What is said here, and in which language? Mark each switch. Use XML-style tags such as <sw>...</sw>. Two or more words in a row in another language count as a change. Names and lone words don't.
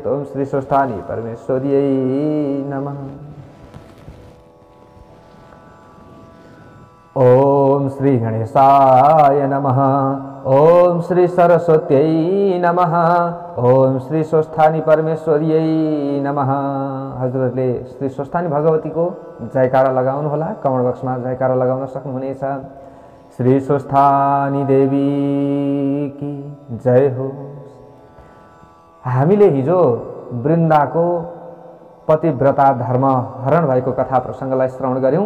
<sa>ओम श्री स्वस्थानी परमेश्वर्यै नमः। ओम श्री गणेशाय नमः। ओम श्री सरस्वत्यै नमः। ओम श्री स्वस्थानी परमेश्वर्यै नमः।</sa> <ne>हजुरले श्री स्वस्थानी भगवती को जयकारा लगाउनु होला। कमेन्ट बक्समा जयकारा लगाउन सक्नुहुनेछ। श्री स्वस्थानी</ne> <hi>देवी की जय</hi> <ne>हो। हामीले हिजो वृन्दाको पतिव्रता धर्म हरण भएको कथा प्रसङ्गलाई श्रवण गर्यौं।</ne>